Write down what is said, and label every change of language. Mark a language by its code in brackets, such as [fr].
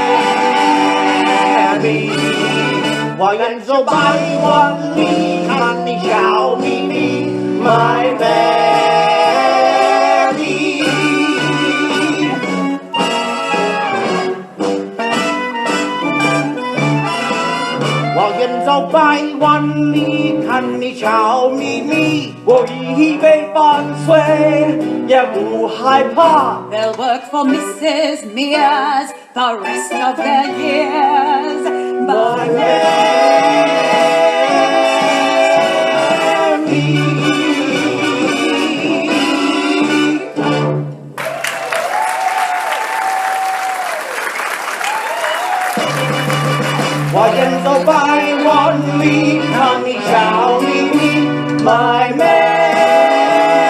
[zh] Mammy，我远走百万里，看你笑眯眯 ， [en] My Mammy。 [zh] 我远走百万里，看你笑眯眯，我已被伴随，也不害怕。 [en] They'll work for Mrs. Meers the rest of their years. But [zh] Mammy， 我远走百万里，看你笑眯眯 ， [en] My Mammy。